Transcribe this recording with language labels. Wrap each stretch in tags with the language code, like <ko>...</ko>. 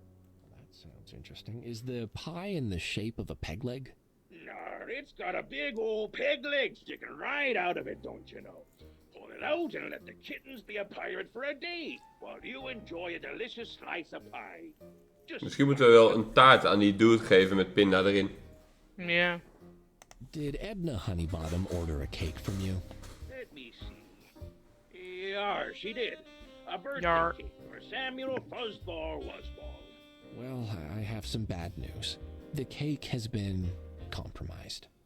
<en>That sounds interesting. Is the pie in the shape of a peg leg? Nar, it's got a big old peg leg sticking right out of it, don't you know? Pull it out and let the kittens be a pirate for a day, while you enjoy a delicious slice of pie. Just</en> <nl>Misschien moeten we wel een taart aan die dude geven met pinda erin. Ja.</nl> <en>Did Edna Honeybottom order a cake from you? let me see. Yar, she did. A birthday Yar. cake for Samuel Fuzzball Wuzzball. Well, I have some bad news. The cake has been compromised.</en>